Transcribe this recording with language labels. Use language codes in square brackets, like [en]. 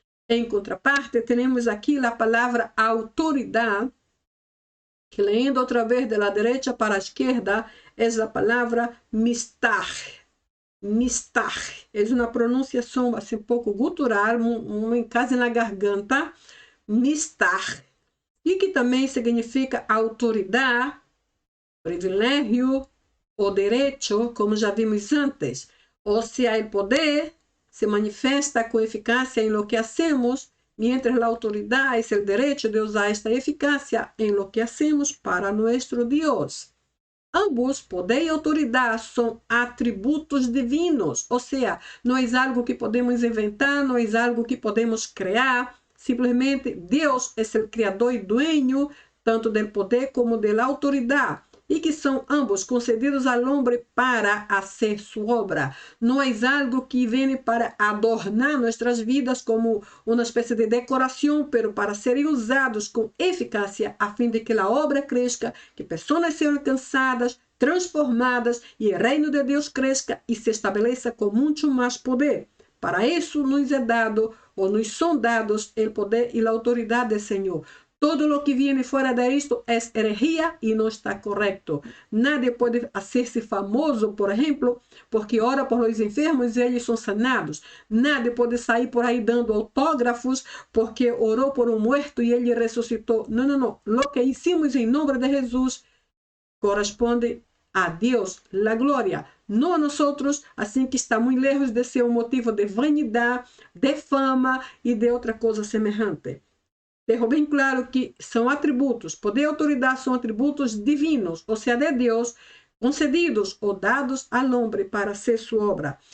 [pt] Em contraparte, temos aqui a palavra autoridade, que lendo outra vez [es] de la derecha [pt] para a esquerda, é a palavra mistar. Mistar. É uma pronunciação assim, um pouco gutural, quase na garganta. Mistar. E que também significa autoridade, privilégio ou direito, como já vimos antes. Ou seja, o poder se manifesta com eficácia [es] em lo que hacemos, mientras la autoridad es el derecho de usar esta eficacia en lo que hacemos para nuestro Dios. [pt] Ambos, poder e autoridade, são atributos divinos, ou seja, não é algo que podemos inventar, não é algo que podemos criar, simplesmente Deus é o criador e dueño tanto do poder como da autoridade, e que são ambos concedidos ao homem para fazer sua obra. Não é algo que vem para adornar nossas vidas como uma espécie de decoração, pero para serem usados com eficácia a fim de que a obra cresça, que pessoas sejam alcançadas, transformadas e o reino de Deus cresça e se estabeleça com muito mais poder. Para isso nos é dado ou nos são dados o poder e a autoridade do Senhor. [es] Todo lo que viene fuera de esto es herejía y no está correcto. Nadie puede hacerse famoso, por ejemplo, porque ora por los enfermos y ellos son sanados. Nadie puede salir por ahí dando autógrafos porque oró por un muerto y él resucitó. No, no, no. Lo que hicimos en nombre de Jesús corresponde a Dios, la gloria, no a nosotros, así que está muy lejos de ser un motivo de vanidad, de fama y de otra cosa semejante. [pt] Dejo bem claro que são atributos, poder e autoridade são atributos divinos, ou seja, de Deus, concedidos ou dados ao homem para ser sua obra.